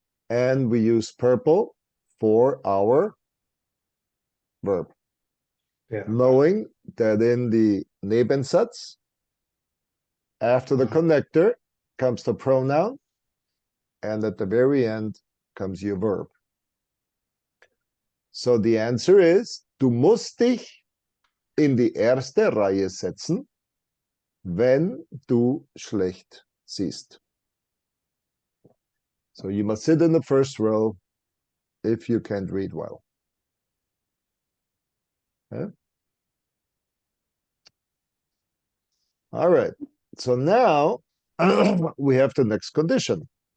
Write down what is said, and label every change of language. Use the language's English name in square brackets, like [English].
[English] And we use purple for our verb. Knowing that in the Nebensatz, after the connector comes the pronoun, and at the very end comes your verb. So the answer is, [German] du musst dich in die erste Reihe setzen, wenn du schlecht siehst. [English] So you must sit in the first row if you can't read well. Okay? All right. So now we have the next condition.